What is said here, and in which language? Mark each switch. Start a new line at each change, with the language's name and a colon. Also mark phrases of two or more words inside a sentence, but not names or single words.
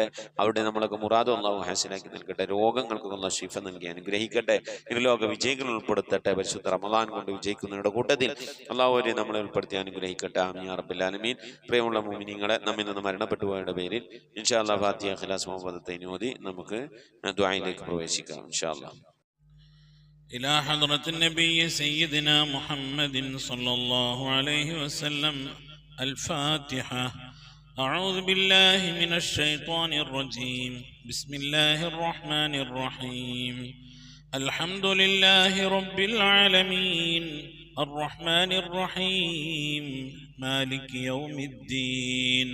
Malayalam: അവരുടെ നമ്മളൊക്കെ മുറാദും അല്ലാഹു ഹാസിലാക്കി നൽകട്ടെ. രോഗങ്ങൾക്കൊക്കെ അല്ലാഹു ശിഫ നൽകി അനുഗ്രഹിക്കട്ടെ. ഇരുലോക വിജയികൾ ഉൾപ്പെടുത്തട്ടെ. പരിശുദ്ധ റമളാൻ കൊണ്ട് വിജയിക്കുന്നവരുടെ കൂട്ടത്തിൽ അല്ലാഹു അവരെ നമ്മളെ ഉൾപ്പെടുത്തി അനുഗ്രഹിക്കട്ടെ.
Arabic: آمين يا رب العالمين.
Malayalam: പ്രിയമുള്ള മുഅ്മിനീങ്ങളെ, നമ്മിൽ നിന്ന് മരണപ്പെട്ടു പോയവരുടെ പേരിൽ
Arabic: إن شاء الله
Malayalam: ഫാത്തിഹ, ഇഖ്ലാസ്, മുഹമ്മദത്തൈൻ ഓതി നമുക്ക് ദുആയിലേക്ക് പ്രവേശിക്കാം
Arabic: إن شاء الله. إلى حضرة النبي سيدنا محمد صلى الله عليه وسلم الفاتحة. أعوذ بالله من الشيطان الرجيم. بسم الله الرحمن الرحيم. الحمد لله رب العالمين الرحمن الرحيم مالك يوم الدين.